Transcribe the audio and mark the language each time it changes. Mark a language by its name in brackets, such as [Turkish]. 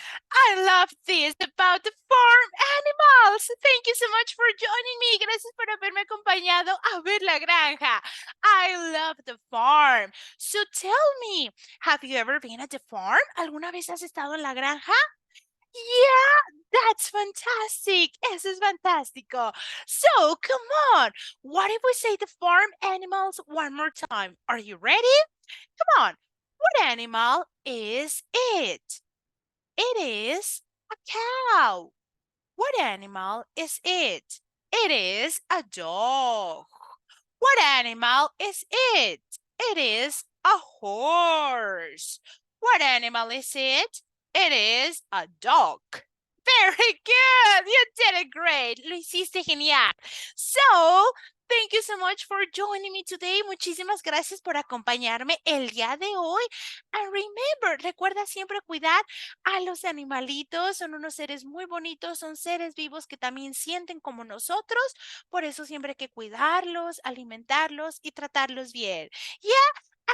[English] I love this about the farm animals. Thank you so much for joining me. [Spanish] Gracias por haberme acompañado a ver la granja. [English] I love the farm. So tell me, have you ever been at the farm? [Spanish] ¿Alguna vez has estado en la granja? [English] Yeah, that's fantastic. [Spanish] Eso es fantástico. [English] So come on. What if we say the farm animals one more time? Are you ready? Come on. What animal is it? It is a cow. What animal is it? It is a dog. What animal is it? It is a horse. What animal is it? It is a dog. Very good. You did it great. [Spanish] Lo hiciste genial. [English] So, thank you so much for joining me today. [Spanish] Muchísimas gracias por acompañarme el día de hoy. [English] And remember, [Spanish] recuerda siempre cuidar a los animalitos. Son unos seres muy bonitos, son seres vivos que también sienten como nosotros. Por eso siempre hay que cuidarlos, alimentarlos y tratarlos bien. Yeah.